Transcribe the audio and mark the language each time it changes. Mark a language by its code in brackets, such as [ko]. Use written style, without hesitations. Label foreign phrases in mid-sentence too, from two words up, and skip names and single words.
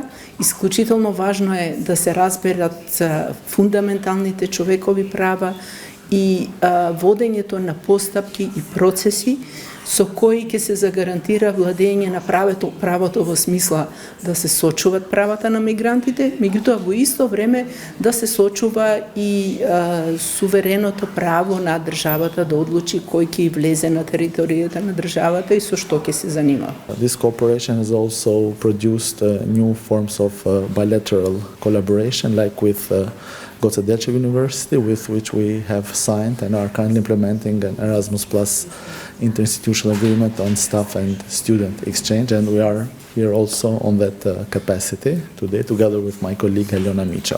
[mk] исклучително важно е да се разберат фундаменталните човекови права и водењето на постапки и процеси со кои ќе се загарантира владење на правото во смисла да се сочуват правата на мигрантите, меѓутоа во исто време да се сочува и сувереното право на државата да одлучи кој ќе влезе на територијата на државата и со што ќе се занимава. [en] This cooperation has also produced new forms of bilateral collaboration, like with Goce Delčev University, with which we have signed and are currently implementing an Erasmus Plus interinstitutional agreement on staff and student exchange, and we are here also on that capacity today, together with my colleague Eliona Micha.